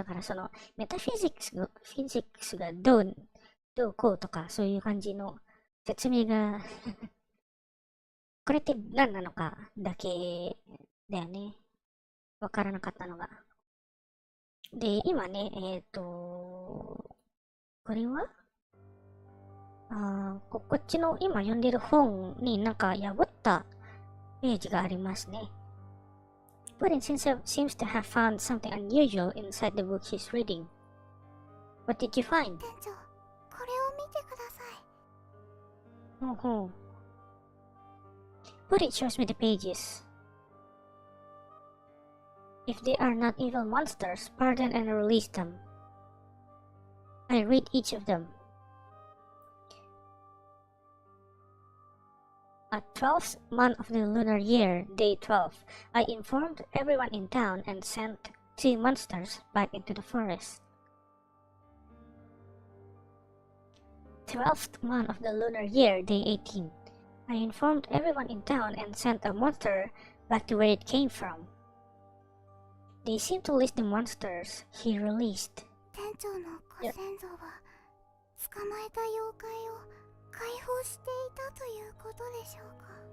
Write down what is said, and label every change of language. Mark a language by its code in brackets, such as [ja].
[ja] だからメタフィジックスがどうこうとかそういう感じの説明がこれって何なのかだけだよね。わからなかったのが。で、今ね、これはこっちの今読んでる本になんか破ったページがありますね。 [en] Puddin seems to have found something unusual inside the book she's reading. What did you find? [ja] 店長、これを見てください。 [en] Puddin shows me the pages. If they are not evil monsters, pardon and release them. I read each of them. At 12th month of the lunar year, day 12, I informed everyone in town and sent 2 monsters back into the forest. 12th month of the lunar year, day 18, I informed everyone in town and sent a monster back to where it came from. They seem to list the monsters he released. [ja] 店長のご先祖は捕まえた妖怪を解放していたということでしょうか。